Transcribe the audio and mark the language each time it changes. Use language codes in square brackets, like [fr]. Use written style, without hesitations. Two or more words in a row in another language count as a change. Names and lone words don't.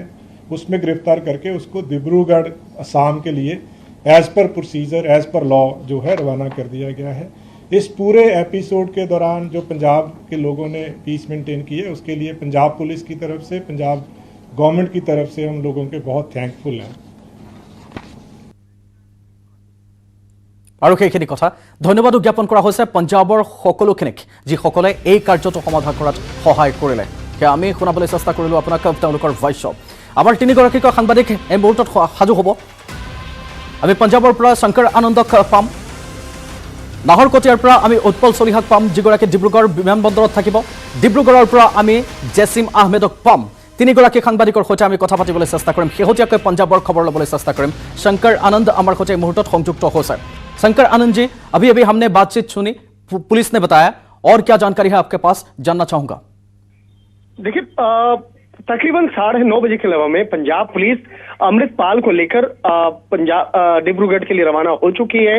[hi] उसमें गिरफ्तार करके उसको डिब्रूगढ़ असम के लिए [en] as per procedure as per law [hi] जो है रवाना कर दिया गया है। इस पूरे एपिसोड के दौरान जो पंजाब के लोगों ने [en] peace maintain [hi] की है उसके लिए पंजाब पुलिस की तरफ से, पंजाब गवर्नमेंट की तरफ से हम लोगों के बहुत थैंकफुल हैं। [as] আৰু সেইখিনি কথা ধন্যবাদ জ্ঞাপন কৰা হৈছে পঞ্জাবৰ সকলোখিনিক যিসকলে এই কাৰ্যটো সমাধান কৰাত সহায় কৰিলে। সেয়া আমি শুনাবলৈ চেষ্টা কৰিলোঁ আপোনাক তেওঁলোকৰ ভইচ। আমাৰ তিনিগৰাকীকৈ সাংবাদিক এই মুহূৰ্তত সাজু হ'ব। আমি পঞ্জাবৰ পৰা শংকৰ আনন্দক পাম, নাহৰকটীয়াৰ পৰা আমি উৎপল চলিহাক পাম যিগৰাকী ডিব্ৰুগড় বিমানবন্দৰত থাকিব, ডিব্ৰুগড়ৰ পৰা আমি জেছিম আহমেদক পাম। তিনিগৰাকী সাংবাদিকৰ সৈতে আমি কথা পাতিবলৈ চেষ্টা কৰিম, শেহতীয়াকৈ পঞ্জাবৰ খবৰ ল'বলৈ চেষ্টা কৰিম। শংকৰ আনন্দ আমাৰ সৈতে এই মুহূৰ্তত সংযুক্ত হৈছে। [hi] शंकर आनंद जी, अभी हमने बातचीत सुनी, पुलिस ने बताया, और क्या जानकारी है आपके पास, जानना चाहूंगा। देखिए, तकरीबन 9:30 बजे के लगभग में पंजाब पुलिस अमृतपाल को लेकर पंजाब डिब्रूगढ़ के लिए रवाना हो चुकी है।